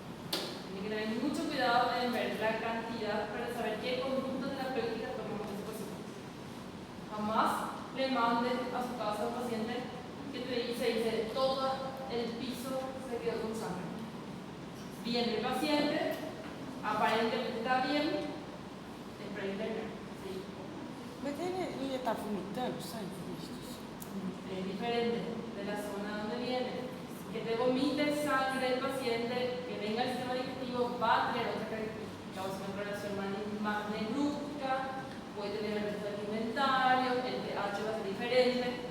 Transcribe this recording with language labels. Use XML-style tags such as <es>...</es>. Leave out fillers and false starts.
<es>Tiene que tener mucho cuidado en ver la cantidad para saber qué conducta terapéutica tomamos ese paciente. Jamás le mandes a su casa a un paciente que te dice todo el piso se quedó con sangre. Viene el paciente, aparentemente está bien, es para internar, ¿sí?</es> <pt>Mas ele já está vomitando sangue?</pt> <es>Es diferente de la zona donde viene. Que te vomite sangre el paciente, que venga al sistema digestivo, va a tener otra característica, o sea, una coloración más negruzca, puede tener el resto alimentario, el pH va a ser diferente.</es>